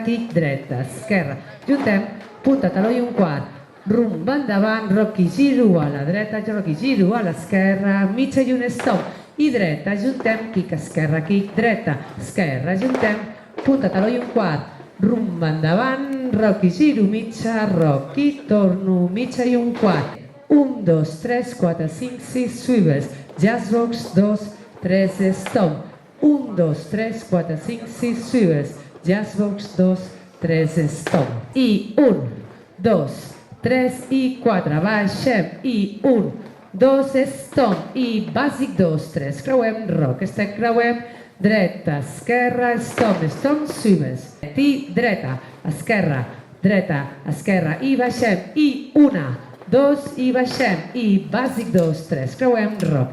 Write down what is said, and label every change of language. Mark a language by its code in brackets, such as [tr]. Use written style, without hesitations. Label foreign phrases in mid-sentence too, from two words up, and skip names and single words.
[ca] dreta, esquerra, juntem, punta, taló i un quart, rumba endavant, roc i giro a la dreta, roc i giro a l'esquerra, mitja i un stop, i dreta, juntem, quic, esquerra, dreta, esquerra, juntem, punta, taló i un quart, rumba endavant, roc i giro, mitja, roc i torno, mitja i un quart, 1, 2, 3, 4, 5, 6, [en] swivels, jazz box, [ca] 2, 3, stop, 1, 2, 3, 4, 5, 6, [en] swivels, jazz box, [ca] 2, 3, stop, i 1, 2, 3 i 4, baixem, i 1, 2, stop, i bàsic 2, 3, creuem, roc, step, creuem, dreta, esquerra, [en] stop, swivels, [ca] i dreta, esquerra, i baixem, i 1, 2, i baixem, i bàsic 2, 3, creuem, roc,